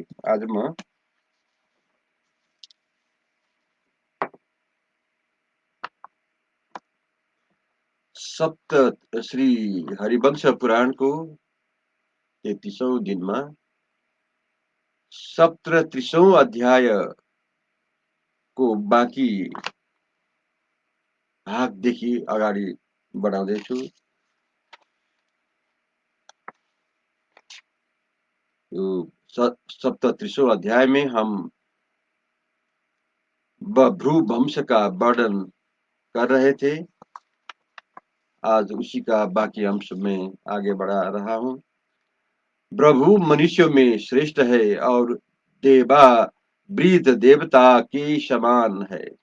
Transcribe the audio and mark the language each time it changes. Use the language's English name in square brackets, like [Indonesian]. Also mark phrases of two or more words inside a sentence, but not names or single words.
[Hindi] आज मैं [Nepali] सप्त श्री हरिवंश पुराण को 33औं दिन में 37औं अध्याय को बाँकी भागदेखि अगाडि बढाउँदैछु। [Hindi] यो 37औं अध्याय में हम भ्रू वंश का वर्णन कर रहे थे। आज उसी का बाकी अंश में आगे बढ़ा रहा हूँ। भ्रू मनुष्यों में श्रेष्ठ है और देवा वृद्ध देवता के समान है।